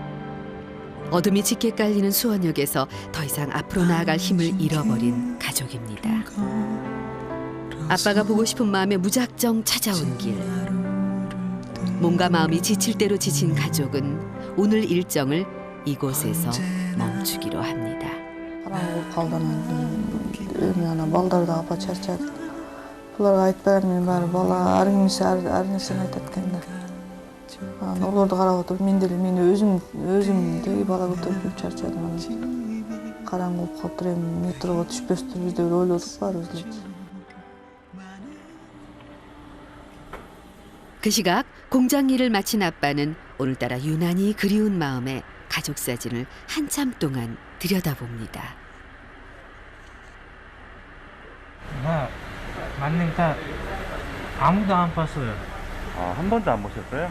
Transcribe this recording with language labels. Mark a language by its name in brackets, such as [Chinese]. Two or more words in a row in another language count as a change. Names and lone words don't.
[Korean] 어둠이 짙게 깔리는 수원역에서 더 이상 앞으로 나아갈 힘을 잃어버린 가족입니다. 아빠가 보고 싶은 마음에 무작정 찾아온 길. 몸과 마음이 지칠 대로 지친 가족은 오늘 일정을 이곳에서 멈추기로 합니다. [Kyrgyz] балдарды чарчады. Буларга айтпайм, мен баары бала ар кимиси ар нерсени айтат экен да. Олорду карап отуруп мен деле мени өзүмдү бала көтөрүп чарчадым. Караңгы болуп калыптыр, эми метрого түшпөстүрбүз деп ойлодук баарыбыз эле. [Korean] 그 시각 공장 일을 마친 아빠는 오늘따라 유난히 그리운 마음에 가족 사진을 한참 동안 들여다봅니다. 나 맞는 딸 아무도 안 봤어요. 아, 한 번도 안 보셨어요?